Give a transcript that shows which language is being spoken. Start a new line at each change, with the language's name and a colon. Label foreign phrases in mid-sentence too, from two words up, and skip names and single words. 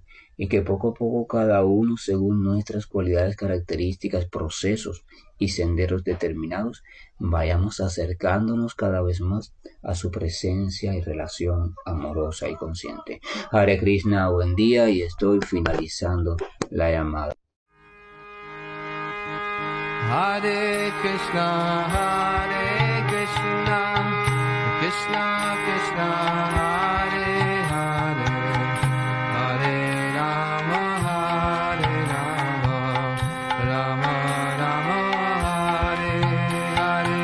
Spanish: Y que poco a poco cada uno, según nuestras cualidades, características, procesos y senderos determinados, vayamos acercándonos cada vez más a su presencia y relación amorosa y consciente.
Sanskrit: Hare Krishna,
Spanish: buen día, y estoy finalizando la llamada.
Sanskrit: Hare Krishna, Krishna Krishna, Hare Hare, Hare Rama, Rama Rama, Hare Hare.